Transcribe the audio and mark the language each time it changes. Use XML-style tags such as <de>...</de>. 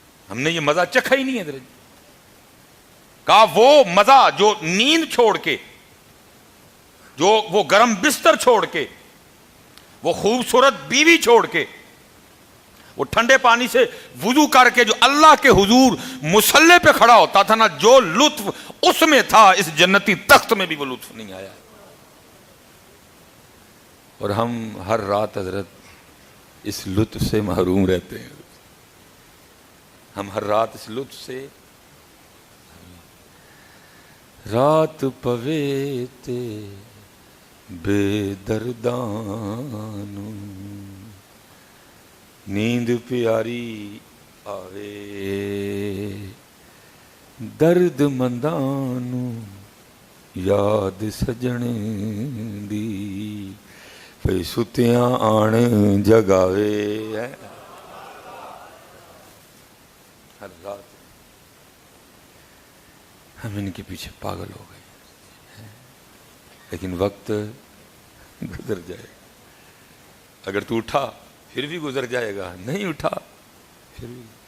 <ur>ہم نے یہ مزہ چکھا ہی نہیں ہے. کہا وہ مزہ جو نیند چھوڑ کے، جو وہ گرم بستر چھوڑ کے، وہ خوبصورت بیوی چھوڑ کے، وہ ٹھنڈے پانی سے وضو کر کے جو اللہ کے حضور مصلی پہ کھڑا ہوتا تھا نا، جو لطف اس میں تھا اس جنتی تخت میں بھی وہ لطف نہیں آیا. اور ہم ہر رات حضرت اس لطف سے محروم رہتے ہیں. ہم ہر رات اس لطف سے،</ur> <pa>رات پوے تے بے دردانو نیند پیاری آوے درد مندانو یاد سجن دی پئی ستیاں آن جگاوے.</pa> <ur>ہر رات ہم ان کے پیچھے پاگل ہو گئے. لیکن وقت گزر جائے گا. اگر تو اٹھا پھر بھی گزر جائے گا، نہیں اٹھا پھر بھی.</ur>